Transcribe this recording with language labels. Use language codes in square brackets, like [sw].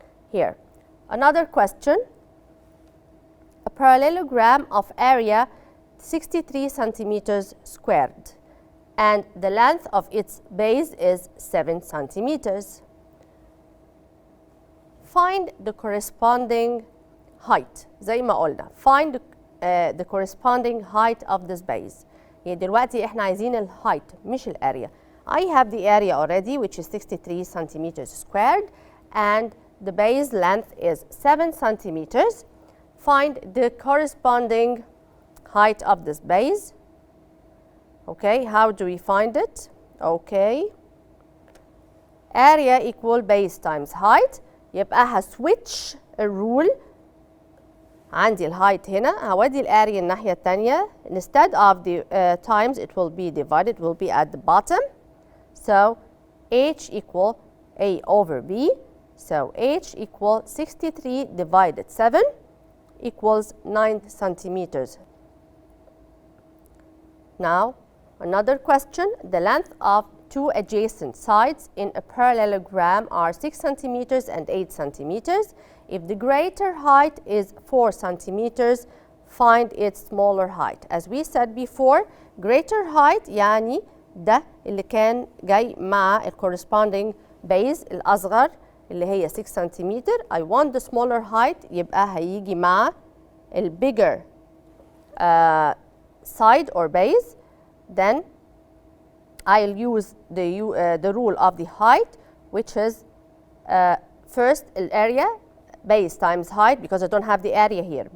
[en] Here, another question. A parallelogram of area 63 centimeters squared and the length of its base is 7 centimeters. Find the corresponding height. [ar] زي ما قلنا [en] find the corresponding height of this base. [ar] يعني دلوقتي احنا عايزين ال height مش ال area. [en] I have the area already, which is 63 centimeters squared, and the base length is 7 centimeters. Find the corresponding height of this base. Okay, how do we find it? Okay, area equal base times height. [ar] يبقى هسويتش الرول. عندي الهايت هنا، هودي الاريا الناحية التانية. [en] Instead of the times, it will be divided, will be at the bottom. So h equal a over b. So h equal 63 divided 7 equals 9 centimeters. Now, another question. The length of two adjacent sides in a parallelogram are 6 centimeters and 8 centimeters. If the greater height is 4 centimeters, find its smaller height. As we said before, greater height [ar] يعني ده اللي كان جاي مع ال corresponding base الأصغر اللي هي 6 سنتيمتر. [en] I want the smaller height [ar] يبقى هيجي مع ال [en] bigger side or base. Then I'll use the rule of the height, which is first area base times height, because I don't have the area here.